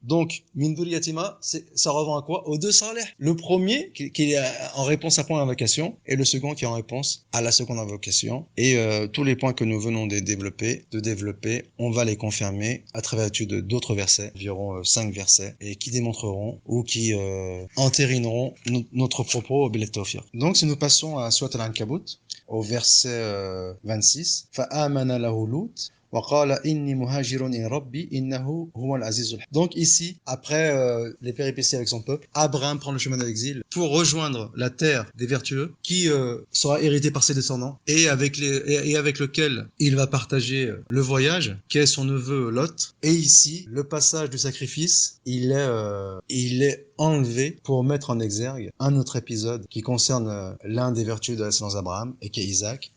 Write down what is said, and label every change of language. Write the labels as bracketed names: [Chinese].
[French] Donc, [Arabic] min dhurriyyatihima, [French] ça revient à quoi? Aux deux salih. Le premier, qui est en réponse à la première invocation, et le second qui est en réponse à la seconde invocation. Et tous les points que nous venons de développer, on va les confirmer à travers l'étude d'autres versets, environ 5 versets, et qui démontreront ou qui entérineront notre propos [Arabic] bil tawfiq. [French] Donc si nous passons à Surat Al-Ankabut, au verset 26, [Arabic] فَآمَنَ لَهُ لُوطٌ وَقَالَ إِنِّي مُهَاجِرٌ إِلَى رَبِّي إِنَّهُ هُوَ الْعَزِيزُ الْحَكِيمُ. [French] Donc ici, après les péripéties avec son peuple, Abraham prend le chemin de l'exil pour rejoindre la terre des vertueux qui sera héritée par ses descendants et avec lequel il va partager le voyage, qui est son neveu Lot. Et ici, le passage du sacrifice, il est enlevé pour mettre en exergue un autre épisode qui concerne l'un des vertus de la descendance d'Abraham et qui est Isaac.